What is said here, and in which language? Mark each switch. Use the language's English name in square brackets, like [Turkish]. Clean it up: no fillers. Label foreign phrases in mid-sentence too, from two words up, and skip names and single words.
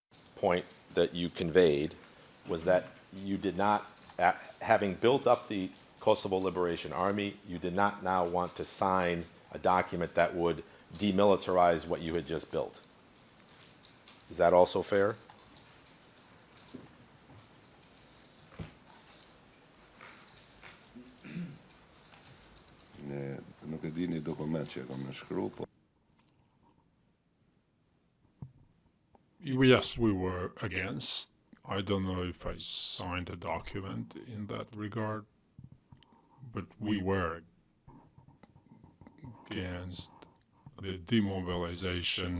[English] Point that you conveyed was that you did not, having built up the Kosovo Liberation Army. You did not now want to sign a document that would demilitarize what you had just built. Is that also fair? [Albanian] Nuk e dini dokument që e kam në shkru, po [English] Yes, we were against. I don't know if I signed a document in that regard, but we were against the demobilization.